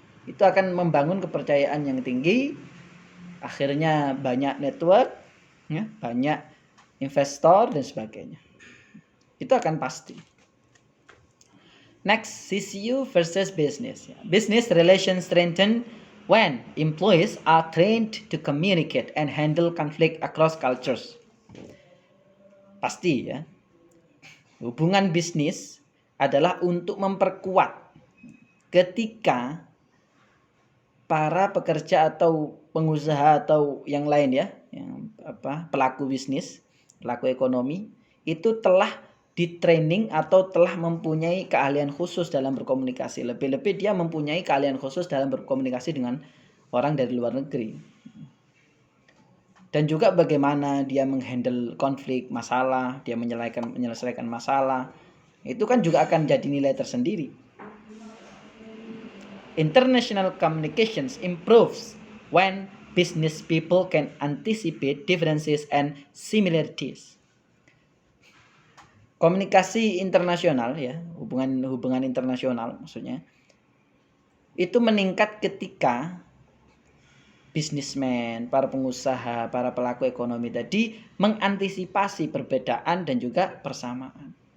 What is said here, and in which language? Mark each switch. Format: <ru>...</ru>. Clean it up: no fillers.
<id>Itu akan membangun kepercayaan yang tinggi, akhirnya banyak network ya, banyak investor dan sebagainya. Itu akan pasti.</id> <en>Next, CCU versus business. Business relations strengthen when employees are trained to communicate and handle conflict across cultures.</en> <id>Pasti ya. Hubungan bisnis adalah untuk memperkuat ketika para pekerja atau pengusaha atau yang lain ya, yang pelaku bisnis, pelaku ekonomi itu telah di training atau telah mempunyai keahlian khusus dalam berkomunikasi. Lebih-lebih dia mempunyai keahlian khusus dalam berkomunikasi dengan orang dari luar negeri. Dan juga bagaimana dia menghandle konflik, masalah, dia menyelesaikan masalah. Itu kan juga akan jadi nilai tersendiri.</id> <en>International communications improves when business people can anticipate differences and similarities.</en> <id>Komunikasi internasional ya, hubungan internasional maksudnya, itu meningkat ketika bisnismen, para pengusaha, para pelaku ekonomi tadi mengantisipasi perbedaan dan juga persamaan.</id>